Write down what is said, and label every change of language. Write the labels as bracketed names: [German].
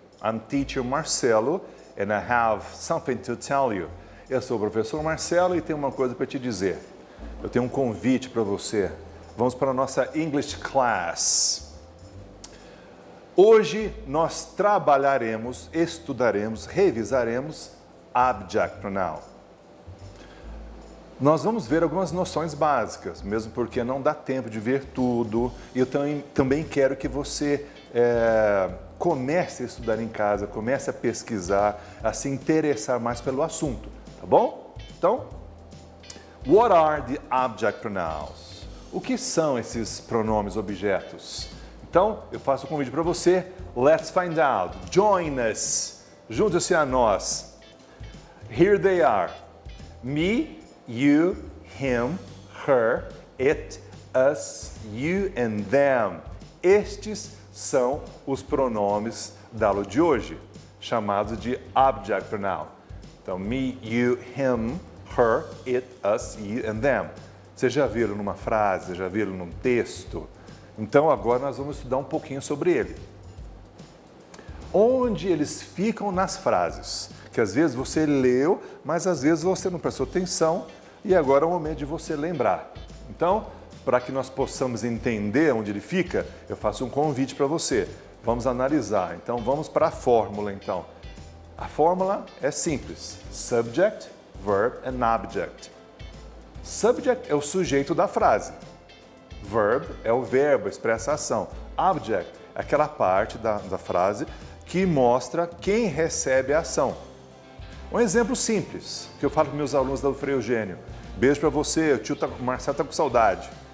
[English] I'm teacher Marcelo and I have something to tell you. [Portuguese] Eu sou o professor Marcelo e tenho uma coisa para te dizer. Eu tenho um convite para você. Vamos para a nossa English class. Hoje nós trabalharemos, estudaremos, revisaremos object pronoun. Nós vamos ver algumas noções básicas, mesmo porque não dá tempo de ver tudo. E eu também quero que você comece a estudar em casa, comece a pesquisar, a se interessar mais pelo assunto, tá bom? [English] Então, what are the object pronouns? [Portuguese] O que são esses pronomes objetos? Então, eu faço um convite para você. [English] Let's find out. Join us. [Portuguese] Junte-se a nós. [English] Here they are. Me, you, him, her, it, us, you and them. [Portuguese] Estes são os pronomes da aula de hoje, chamados de object pronoun. [English] Então, me, you, him, her, it, us, you and them. [Portuguese] Vocês já viram numa frase, já viram num texto? Então, agora nós vamos estudar um pouquinho sobre ele. Onde eles ficam nas frases? Que às vezes você leu, mas às vezes você não prestou atenção e agora é o momento de você lembrar. Então, para que nós possamos entender onde ele fica, eu faço um convite para você. Vamos analisar. Então, vamos para a fórmula, então. A fórmula é simples. [English] Subject, verb and object. [Portuguese] Subject é o sujeito da frase. Verb é o verbo, expressa a ação. Object é aquela parte da frase que mostra quem recebe a ação. Um exemplo simples, que eu falo com meus alunos da Frei Eugênio. Beijo para você, o tio Marcelo está com saudade.